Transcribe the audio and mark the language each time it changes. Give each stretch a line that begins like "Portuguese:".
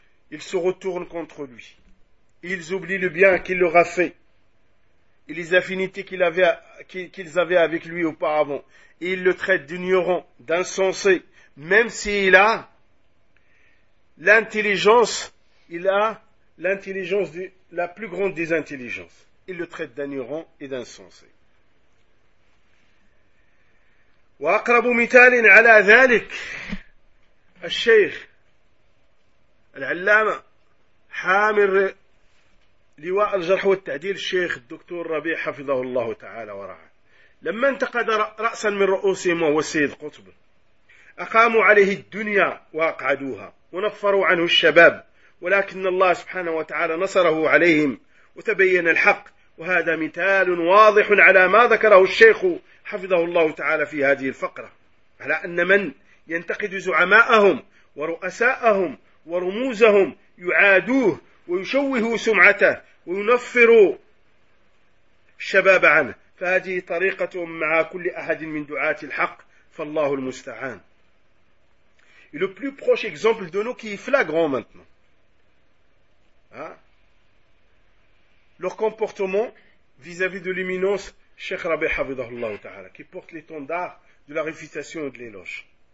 French: Ils se retournent contre lui. Ils oublient le bien qu'il leur a fait et les affinités qu'ils avaient avec lui auparavant. Et ils le traitent d'ignorant, d'insensé, même s'il a l'intelligence, il a l'intelligence de la plus grande des intelligences. Ils le traitent d'ignorant et d'insensé.
Arabic: وأقرب مثال على ذلك الشيخ العلامة حامر لواء الجرح والتعديل الشيخ الدكتور ربيع حفظه الله تعالى ورعاه لما انتقد رأسا من رؤوسهم وهو السيد قطب أقاموا عليه الدنيا وأقعدوها ونفروا عنه الشباب ولكن الله سبحانه وتعالى نصره عليهم وتبين الحق وهذا مثال واضح على ما ذكره الشيخ حفظه الله تعالى في هذه الفقرة على أن من ينتقد زعماءهم ورؤساءهم ورموزهم يعادوه ويشوهوا سمعته وينفروا الشباب عنه فهذه طريقتهم مع كل أحد من دعاة الحق فالله المستعان.
French: Et le plus proche exemple de nous qui est flagrant maintenant. Leur comportement vis-à-vis de l'imminence Cheikh Rabbi Hafidhahullah Ta'ala, qui porte l'étendard de la réfutation et de l'éloge.